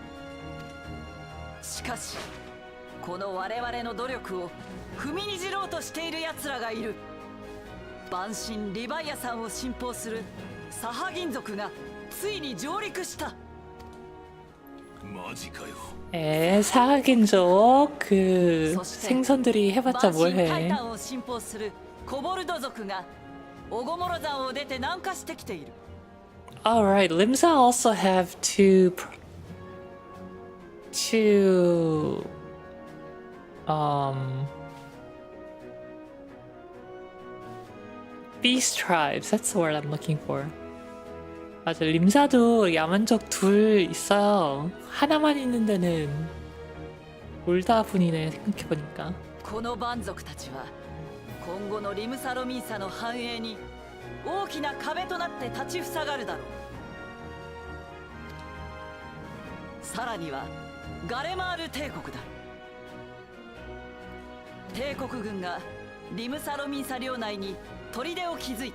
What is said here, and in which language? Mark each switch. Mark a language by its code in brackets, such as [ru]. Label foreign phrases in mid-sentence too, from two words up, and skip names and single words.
[ja] しかしこの我々の努力を踏みにじろうとしている奴らがいる。万神リヴァイアさんを信奉するサハ銀族がついに上陸した。マジかよ。 [ko] 사하긴족 그 [ja] そして [ko] 생선들이 해봤자 [ja] 万神タイ [ko] 뭘해? [ja] タンを信奉するコボルド族がオゴモロ山を出て南下してきている。 [en] Alright, Limsa also have two beast tribes. That's the word I'm looking for. [ko] 맞아, 림사도 야만족 둘 있어요. 하나만 있는 데는 몰다분이네, 생각해보니까. [ja] この蛮族たちは今後のリムサロミンサの繁栄に大きな壁となって立ちふさがるだろう。さらにはガレマール帝国だ。帝国軍がリムサロミンサ領内に砦を築いた。